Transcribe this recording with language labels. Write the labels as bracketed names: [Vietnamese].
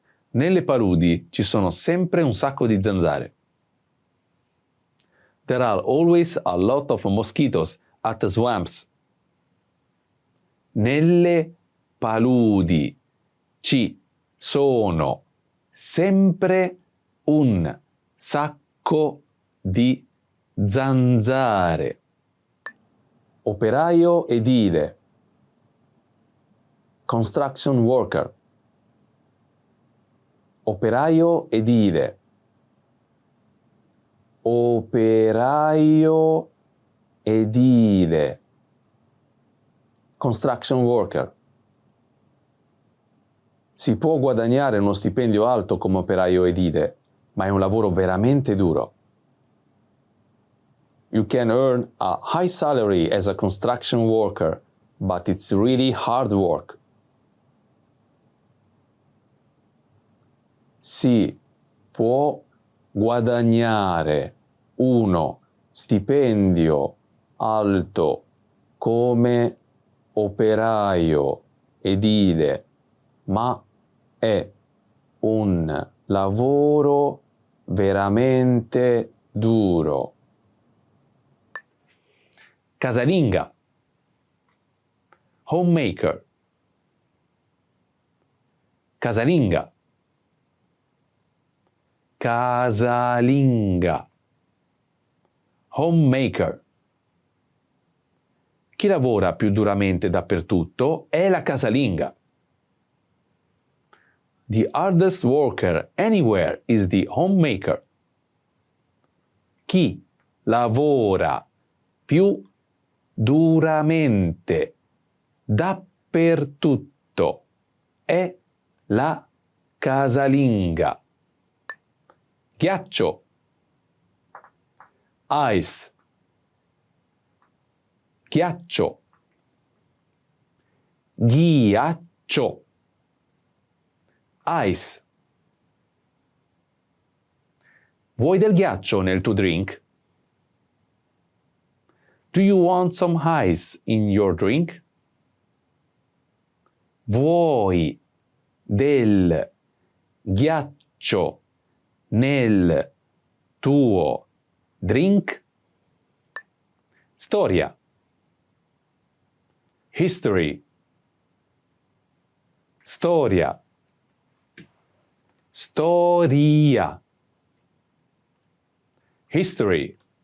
[Italian] Nelle paludi ci sono sempre un sacco di zanzare. [English] There are always a lot of mosquitoes at the swamps. [Italian] Nelle paludi ci sono sempre un sacco di zanzare. Operaio edile, [English] construction worker. [Italian] Operaio edile, operaio edile, [English] construction worker. [Italian] Si può guadagnare uno stipendio alto come operaio edile, ma è un lavoro veramente duro. [English] You can earn a high salary as a construction worker, but it's really hard work. [Italian] Si può guadagnare uno stipendio alto come operaio edile, ma è un lavoro veramente duro. Casalinga, [English] homemaker, [Italian] casalinga, casalinga, homemaker. Chi lavora più duramente dappertutto è la casalinga. [English] The hardest worker anywhere is the homemaker. [Italian] Chi lavora più duramente dappertutto è la casalinga. Ghiaccio, [English] ice, [Italian] ghiaccio, ghiaccio, ice. Vuoi del ghiaccio nel tuo drink? [English] Do you want some ice in your drink? [Italian] Vuoi del ghiaccio nel tuo drink? Storia, [English] history, [Italian] storia, storia, history.